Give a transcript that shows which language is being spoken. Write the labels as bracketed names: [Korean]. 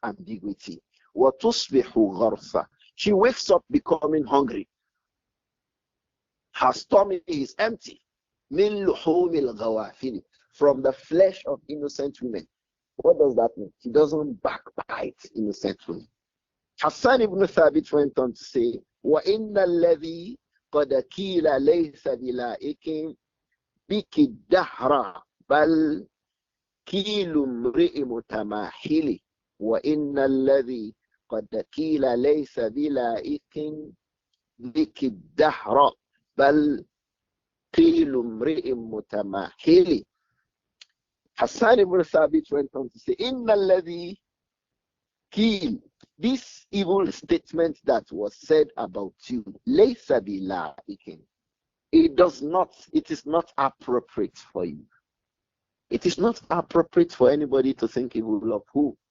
[English] Ambiguity. [Arabic] وَتُصْبِحُ غَرْسًا. [English] She wakes up becoming hungry. Her stomach is empty. [Arabic] مِنْ لُحُومِ الْغَوَافِلِ. [English] From the flesh of innocent women. What does that mean? She doesn't backbite innocent women. Hassan ibn Thabit went on to say, [Arabic] وَإِنَّ الَّذِي قَدْ كِيلَ لَيْسَ بِلَائِكٍ بِكِ الدَّهْرَ بَلْ كِيلُ امْرِئِ مُتَمَاحِلِ وَإِنَّ الَّذِي قَدْ كِيلَ لَيْسَ بِلَائِكٍ بِكِ الدَّهْرَ بَلْ كِيلُ امْرِئٍ مُتَمَاحِلِ. [English] Hassan ibn Thabit went on to say, [Arabic] إِنَّ الَّذِي كِيلَ. [English] This evil statement that was said about you, [Arabic] لَيْسَ بِلَائِكٍ. [English] It is not appropriate for you. It is not appropriate for anybody to think evil of who?